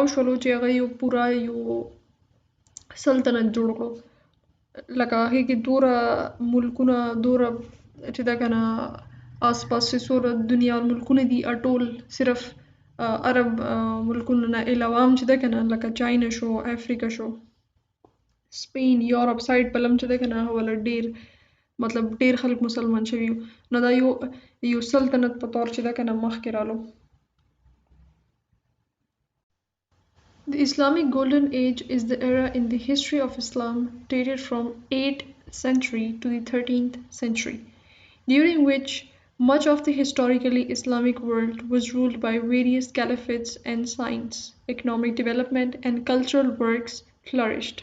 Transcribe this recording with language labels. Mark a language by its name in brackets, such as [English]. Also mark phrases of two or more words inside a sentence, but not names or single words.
[Pashto] شولو چې هغه یو پورا یو سلطنت جوړ کړو لکه هغې کې دوره ملکونه دوره چې د کنه آس پاس چې څومره دنیا ملکونه دي ټول صرف عرب ملکونه نه علاوه هم چې ده که نه لکه چاینا شو افریقا شو سپین [English] Europe side [Pashto] په لم چې ده که نه هغه ډېر مطلب ډېر خلک مسلمان شوي نو دا یو سلطنت په طور چې ده که نه مخکې رالو. [English] The Islamic Golden Age is the era in the history of Islam dated from 8th century to the 13th century, during which much of the historically Islamic world was ruled by various caliphates, and science, economic development, and cultural works flourished.